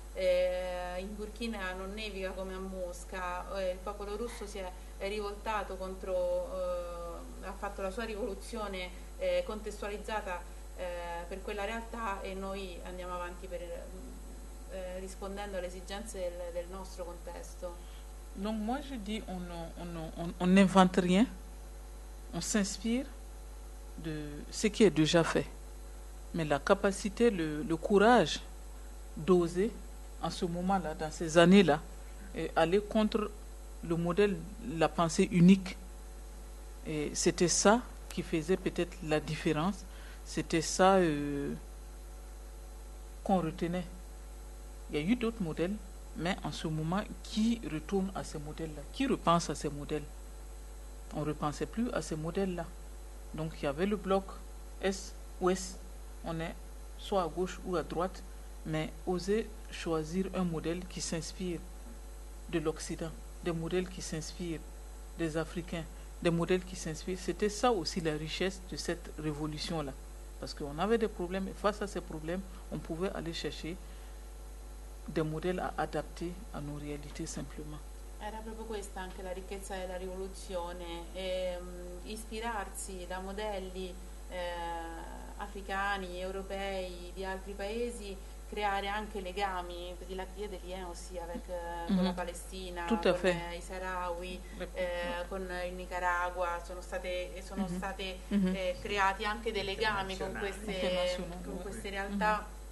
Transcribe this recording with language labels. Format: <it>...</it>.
<it>In Burkina non nevica come a Mosca, il popolo russo si è rivoltato contro, ha fatto la sua rivoluzione contestualizzata per quella realtà, e noi andiamo avanti per, rispondendo alle esigenze del nostro contesto.</it> <fr>Donc moi je dis on n'invente rien, on s'inspire de ce qui est déjà fait, mais la capacité, le courage d'oser en ce moment-là, dans ces années-là, et aller contre le modèle, la pensée unique. Et c'était ça qui faisait peut-être la différence. C'était ça qu'on retenait. Il y a eu d'autres modèles, mais en ce moment, qui retourne à ces modèles-là? Qui repense à ces modèles? On ne repensait plus à ces modèles-là. Donc il y avait le bloc S ou S. On est soit à gauche ou à droite, mais oser choisir un modèle qui s'inspire de l'Occident, des modèles qui s'inspirent des Africains, des modèles qui s'inspirent. C'était ça aussi la richesse de cette révolution-là. Parce qu'on avait des problèmes, et face à ces problèmes, on pouvait aller chercher des modèles à adapter à nos réalités simplement.</fr> <it>Era proprio questa anche la ricchezza della rivoluzione, ispirarsi da modelli africani, europei, di altri paesi, creare anche legami, di la via</it> <fr>de lien aussi avec</fr> <it>con la Palestina, i Sahrawi, con il Nicaragua, sono state creati anche dei legami con queste realtà.</it>